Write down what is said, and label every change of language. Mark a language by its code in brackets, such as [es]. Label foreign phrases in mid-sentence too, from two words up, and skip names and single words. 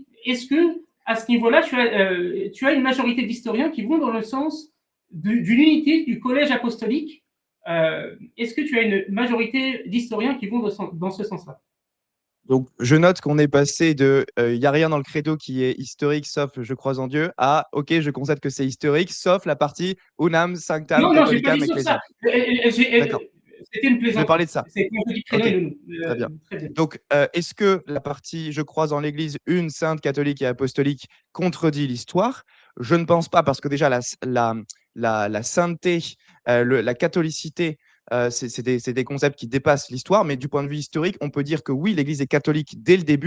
[fr] Est-ce que, à ce niveau-là, tu as une majorité d'historiens qui vont dans le sens d'une unité du collège apostolique? Est-ce que tu as une majorité d'historiens qui vont dans ce sens-là? Donc, je note qu'on est passé de il n'y a rien dans le credo qui est historique sauf je crois en Dieu à OK, je constate que c'est historique sauf la partie [la] unam sanctam [fr] Non, j'ai pas catholicam dit sur ecclesiam. ça. D'accord. C'était une Je vais parler plaisanterie. de ça. C'est quand je dis credo OK. et nous. Très bien. Très bien. Donc, est-ce que la partie je crois en l'Église une, sainte, catholique et apostolique contredit l'histoire? Je ne pense pas, parce que déjà la sainteté, la catholicité, c'est des concepts qui dépassent l'histoire, mais du point de vue historique, on peut dire que oui, l'Église est catholique dès le début.